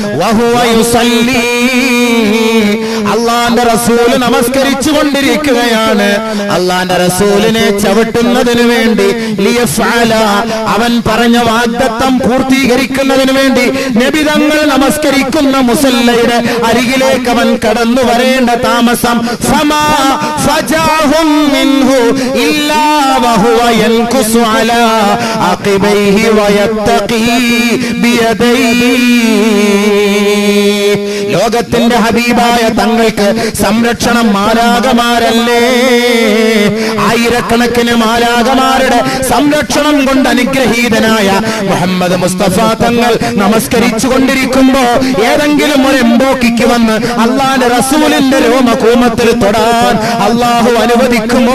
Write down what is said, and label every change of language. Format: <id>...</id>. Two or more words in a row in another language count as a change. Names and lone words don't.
<ml>അള്ളാന്റെ റസൂല് നമസ്കരിച്ചു കൊണ്ടിരിക്കുകയാണ്. അള്ളാന്റെ റസൂലിനെ ചവിട്ടുന്നതിന് വേണ്ടി അവൻ പറഞ്ഞ വാഗ്ദത്തം പൂർത്തീകരിക്കുന്നതിന് വേണ്ടി നബി തങ്ങൾ നമസ്കരിക്കുന്ന മുസല്ലയുടെ അരികിലേക്ക് അവൻ കടന്നു വരേണ്ട താമസം</ml> <ar>إلا وهو ينكس على عقبيه ويتقي بيديه.</ar> <ml>ലോകത്തിന്റെ ഹബീബായ തങ്ങൾക്ക് സംരക്ഷണം മാലാഖമാരല്ലേ? ആയിരക്കണക്കിന് മാലാഖമാരുടെ സംരക്ഷണം കൊണ്ട് അനുഗ്രഹീതനായ മുഹമ്മദ് മുസ്തഫ തങ്ങൾ നമസ്കരിച്ചു കൊണ്ടിരിക്കുമ്പോ ഏതെങ്കിലും ഒരു എംബോക്കിക്ക് വന്ന് അള്ളാന്റെ റസൂലിന്റെ രോമകൂമത്തിൽ തൊടാൻ അള്ളാഹു അനുവദിക്കുമോ?</ml>